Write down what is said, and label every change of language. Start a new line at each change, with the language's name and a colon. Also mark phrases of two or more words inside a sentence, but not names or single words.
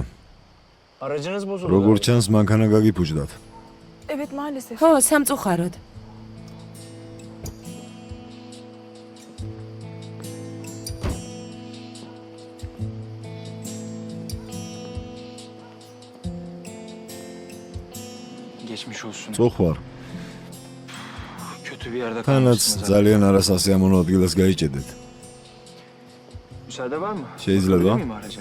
Turkish: Aracınız bozuldu.
Georgian: როგორც ჩანს, მანქანა გაგიფუჭდათ.
Turkish: Evet maalesef.
Georgian: ხო, სამწუხაროდ.
Turkish: Geçmiş olsun.
Georgian: წოხვარ.
Turkish: Kötü bir yerde
Georgian: თანაც
Turkish: kalmışsınız.
Georgian: ძალიან არასასიამოვნო ადგილას გაიჭედეთ.
Turkish: Müsaade var mı?
Georgian: შეიძლება?
Turkish: Bakabilir miyim araca?